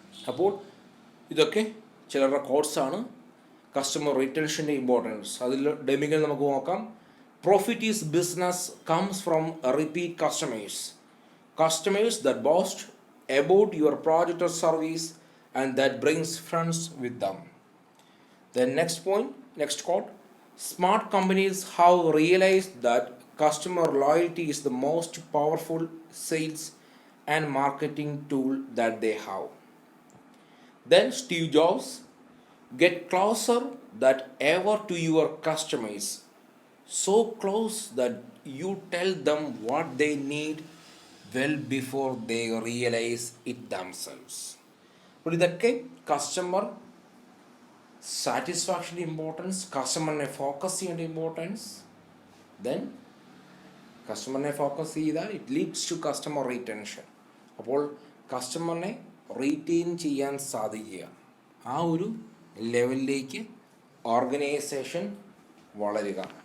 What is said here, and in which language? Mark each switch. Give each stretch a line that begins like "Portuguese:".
Malayalam: അപ്പോൾ ഇതൊക്കെ ചിലരുടെ കോഴ്സാണ് കസ്റ്റമർ റിറ്റൻഷൻ്റെ ഇമ്പോർട്ടൻസ്. അതിൽ ഡെമികൾ നമുക്ക് നോക്കാം.
English: Profit is business comes from repeat customers that boast about your product or service and that brings friends with them. The next quote, smart companies have realized that customer loyalty is the most powerful sales and marketing tool that they have. Then Steve Jobs, get closer than ever to your customers, so close that you tell them what they need well before they realize it themselves.
Malayalam: അപ്പോൾ ഇതൊക്കെ customer സാറ്റിസ്ഫാക്ഷൻ്റെ importance, കസ്റ്റമറിനെ focus ചെയ്യേണ്ട importance. Then കസ്റ്റമറിനെ focus ചെയ്താൽ
English: It leads to customer retention.
Malayalam: അപ്പോൾ കസ്റ്റമറിനെ retain ചെയ്യാൻ സാധിക്കുക, ആ ഒരു ലെവലിലേക്ക് ഓർഗനൈസേഷൻ വളരുക.